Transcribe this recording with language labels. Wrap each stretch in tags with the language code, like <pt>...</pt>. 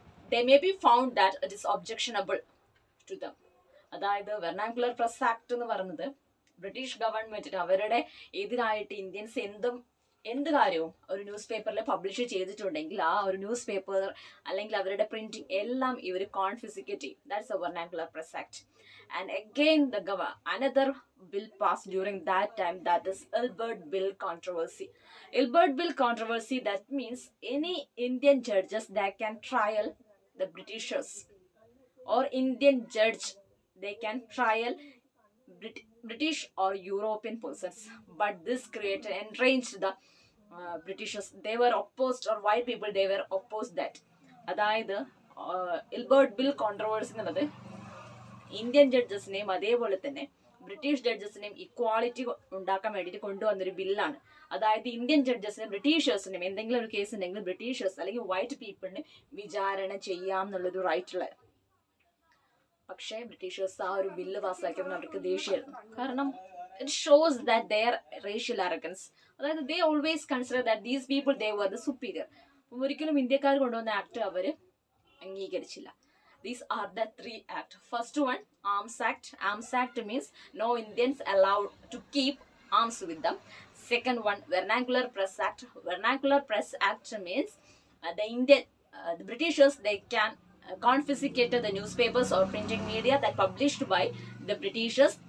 <en>They may be found that it is objectionable to them.</en> <ml>അതായത് vernacular press act എന്ന് പറയുന്നത് British ഗവൺമെന്റിന് അവരുടെ എതിരായിട്ട് ഇന്ത്യൻസ് എന്ത് കാര്യവും ഒരു ന്യൂസ് പേപ്പറിൽ പബ്ലിഷ് ചെയ്തിട്ടുണ്ടെങ്കിൽ ആ ഒരു ന്യൂസ് പേപ്പർ അല്ലെങ്കിൽ അവരുടെ പ്രിന്റിംഗ് എല്ലാം ഇവർ കോൺഫിസിക്കേറ്റ് ചെയ്യും.</ml> <en>That's a vernacular press act. And again, another bill passed during that time, that is Ilbert Bill controversy. Ilbert Bill controversy, that means any Indian judges that can trial the Britishers, or Indian judge they can trial British or European persons. But this created enraged the Britishers. They were opposed, or white people, they were opposed that.</en> <ml>അതായത് Ilbert bill controversy എന്നുള്ളത് Indian ജഡ്ജസിനെയും അതേപോലെ തന്നെ British ജഡ്ജസിനെയും equality ഉണ്ടാക്കാൻ വേണ്ടിയിട്ട് കൊണ്ടുവന്നൊരു ബില്ലാണ്. അതായത് Indian ജഡ്ജസിനും ബ്രിട്ടീഷേഴ്സിനും എന്തെങ്കിലും ഒരു കേസ് ഉണ്ടെങ്കിൽ ബ്രിട്ടീഷേഴ്സ് അല്ലെങ്കിൽ വൈറ്റ് പീപ്പിളിന് വിചാരണ ചെയ്യാം എന്നുള്ളൊരു റൈറ്റുള്ള. പക്ഷേ ബ്രിട്ടീഷേഴ്സ് ആ ഒരു ബില്ല് പാസ്സാക്കിയപ്പോൾ അവർക്ക് ദേഷ്യമായിരുന്നു. കാരണം</ml> <en>It shows that their racial arrogance. അതായത് they always consider that these people they were the superior.</en> <ml>ഒരിക്കലും ഇന്ത്യക്കാർ കൊണ്ടുവന്ന ആക്ട് അവർ അംഗീകരിച്ചില്ല.</ml> <en>These are the three acts. First one, Arms Act. Arms Act means no Indians allowed to keep arms with them. Second one, Vernacular Press Act. Vernacular Press Act means the Britishers, they can confiscate the newspapers or printing media that published by the Britishers.</en>